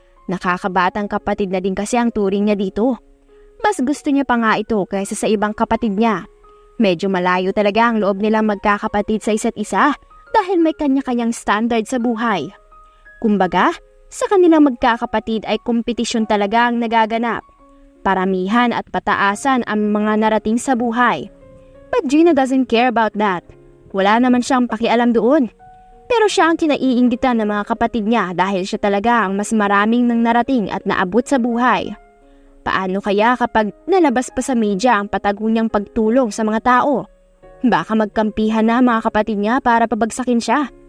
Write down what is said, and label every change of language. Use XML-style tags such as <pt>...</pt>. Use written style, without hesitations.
<tl>Nakakabatang kapatid na din kasi ang turing niya dito. Mas gusto niya pa nga ito kaysa sa ibang kapatid niya. Medyo malayo talaga ang loob nilang magkakapatid sa isa't isa dahil may kanya-kanyang standard sa buhay. Kumbaga, sa kanilang magkakapatid ay kompetisyon talaga ang nagaganap. Paramihan at pataasan ang mga narating sa buhay.</tl> <en>But Gina doesn't care about that.</en> <tl>Wala naman siyang pakialam doon. Pero siya ang kinaiinggitan ng mga kapatid niya dahil siya talaga ang mas maraming nang narating at naabot sa buhay. Paano kaya kapag nalabas pa sa media ang patago niyang pagtulong sa mga tao? Baka magkampihan na mga kapatid niya para pabagsakin siya.</tl>